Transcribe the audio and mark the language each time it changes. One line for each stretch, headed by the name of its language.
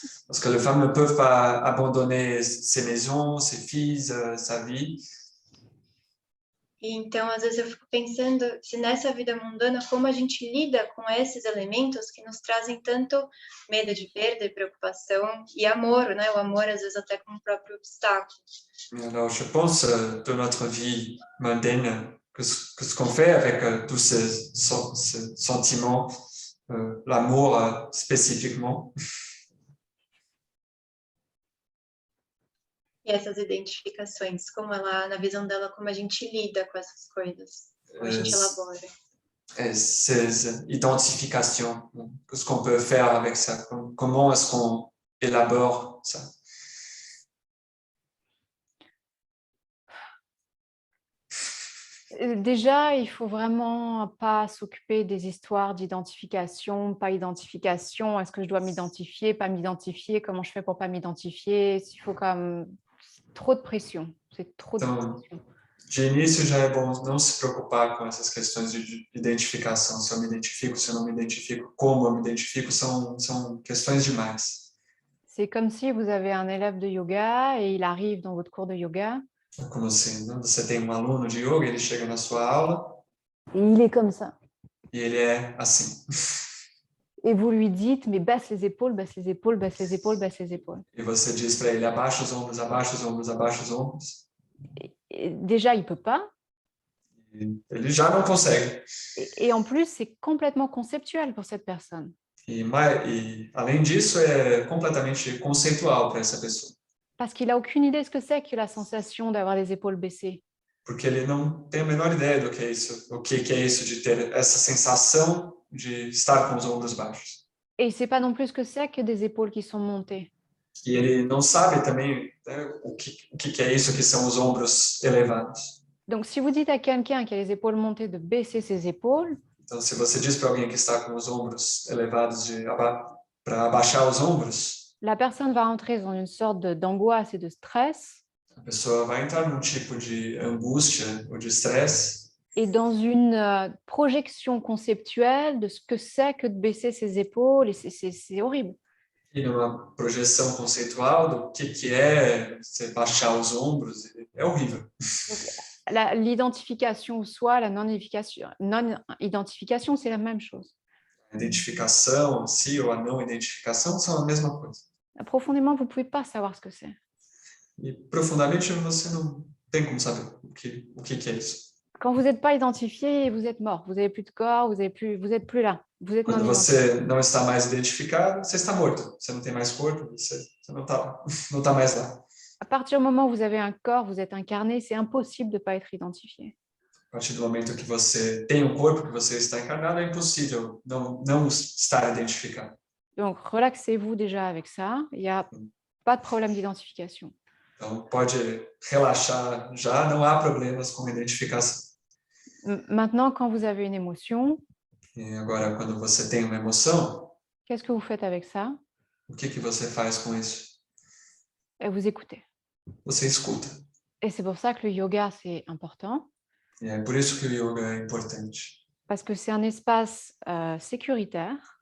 French: Parce que les femmes ne peuvent pas abandonner ses maisons, ses filles, sa vie.
Portuguese: E então, às vezes eu fico pensando se nessa vida mundana, como a gente lida com esses elementos que nos trazem tanto medo de perda e preocupação e amor, né? O amor, às vezes, até como um próprio obstáculo.
French: Alors, je pense de notre vie mondaine, que ce qu'on fait avec tous ces sentiments, l'amour spécifiquement.
Portuguese: E essas identificações, como ela, na visão dela, como a gente lida com essas coisas, como a gente elabora.
French: Ces identifications, qu'est-ce qu'on peut faire avec ça? Comment est-ce qu'on élabore ça? Déjà, il faut vraiment pas s'occuper des histoires d'identification, pas identification. Est-ce que je dois m'identifier, pas m'identifier? Comment je fais pour pas m'identifier? Il faut comme trop de pression. C'est trop de pression.
Portuguese: De início já é bom não se preocupar com essas questões de identificação. Se eu me identifico, se eu não me identifico, como eu me identifico, são questões demais.
French: C'est comme si vous avez un élève de yoga et il arrive dans votre cours de yoga.
Portuguese: É como assim, né? Você tem um aluno de yoga, ele chega na sua aula
French: et il est comme ça.
Portuguese: e ele é assim.
French: Et vous lui dites, mais baisse les épaules, baisse les épaules, baisse les épaules, baisse les épaules.
Portuguese: E você diz para ele, abaixa os ombros, abaixa os ombros, abaixa os ombros.
French: Et déjà, il ne peut pas.
Portuguese: E ele já não consegue.
French: Et en plus, c'est complètement conceptuel pour cette personne.
Portuguese: E além disso, é completamente conceitual para essa pessoa.
French: Parce qu'il n'a aucune idée de ce que c'est que la sensation d'avoir les épaules baissées.
Portuguese: Porque ele não tem a menor ideia do que é isso, o que é isso de ter essa sensação de estar com os ombros baixos.
French: Et il ne sait pas non plus ce que c'est que des épaules qui sont montées.
Portuguese: E ele não sabe também, né, o que é isso que são os ombros elevados.
French: Donc, si vous dites à quelqu'un qui a les épaules montées de baisser ses épaules,
Portuguese: Então, se você diz para alguém que está com os ombros elevados para abaixar os ombros,
French: la personne va entrer dans une sorte d'angoisse et de stress
Portuguese: a pessoa vai entrar num tipo de angústia ou de estresse
French: et dans une projection conceptuelle de ce que c'est que de baisser ses épaules. Et c'est horrible.
Portuguese: e numa projeção conceitual do que é você baixar os ombros. É horrível.
French: L'identification au soi, la non-identification, c'est la même chose.
Portuguese: A identificação, si ou a não identificação são a mesma coisa.
French: Profondément, vous ne pouvez pas savoir ce que c'est.
Portuguese: E profundamente você não tem como saber o que é isso.
French: Quand vous n'êtes pas identifié, vous êtes mort. Vous n'avez plus de corps, vous n'êtes plus là. Vous êtes
Portuguese: Quando
French: non
Portuguese: você não está mais identificado, você está morto. Você não tem mais corpo, você não está mais lá.
French: À partir du moment où vous avez un corps, vous êtes incarné, c'est impossible de ne pas être identifié.
Portuguese: A partir do momento que você tem um corpo, que você está encarnado, é impossível não estar identificado.
French: Donc, relaxez-vous déjà avec ça. Il n'y a pas de problème d'identification.
Portuguese: Então, pode relaxar já, não há problemas com identificação.
French: Maintenant, quand vous avez une émotion,
Portuguese: E agora, quando você tem uma emoção,
French: qu'est-ce que vous faites avec ça?
Portuguese: o que você faz com isso?
French: Et vous écoutez.
Portuguese: Você escuta.
French: Et c'est pour ça que le yoga, c'est important.
Portuguese: E é por isso que o yoga é importante.
French: Parce que c'est un espace sécuritaire.